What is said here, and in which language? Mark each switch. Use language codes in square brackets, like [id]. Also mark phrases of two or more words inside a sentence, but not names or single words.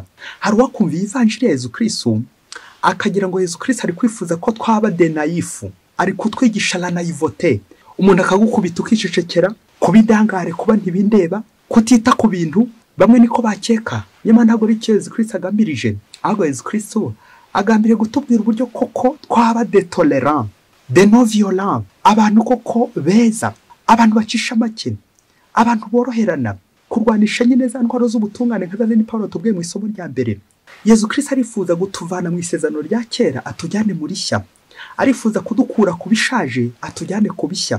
[rw] Hari uwakumviye ivanjiri ya Yesu Kristo akagira ngo Yesu Kristo ari kwifuza ko twaba [fr] de naifu, [rw] ari kutwigisha [fr] la naivote. [rw] Umuntu akagukubita ukicecekera, kubidangare, kuba ntibindeba, kutita ku bintu bamwe niko bakeka. Nyamara ntabwo ari cyo Yesu Kristo agambirije. Ahubwo Yesu Kristo agambiriye gutubwira uburyo koko twaba [fr] de tolerant, de non violent, [rw] abantu koko beza, abantu bacisha make, abantu boroherana, kurwanisha nyine za ntwaro z'ubutungane nka zindi Pawulo tubwiye mu isomo rya mbere. Yesu Kristo arifuza gutuvana mu isezerano rya kera atujyane muri shya, arifuza kudukura ku bishaje atujyane ku bishya.